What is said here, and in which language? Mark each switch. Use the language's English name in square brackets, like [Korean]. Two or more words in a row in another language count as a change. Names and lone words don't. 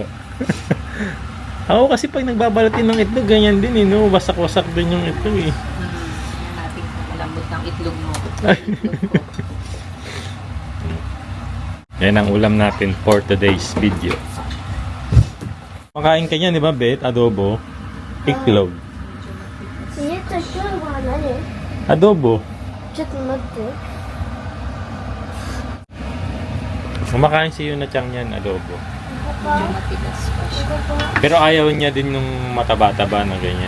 [Filipino] Ako kasi pag nagbabalat din ng itlog, ganyan din eh, no? Wasak-wasak din yung itlog eh. Yan natin kung malambot ng itlog mo. Yan ang ulam natin [English] for today's video. [Filipino] Makain ka niyan, di ba, Bet? Adobo. Itlog. [Japanese] 家と今日は何 [Filipino] Adobo. [Japanese] ちょっと待って [Filipino] Kumakain si Yuna Chang yan, adobo. Medyo matigas pa siya. Pero ayaw niya din nung mataba-taba na ganyan.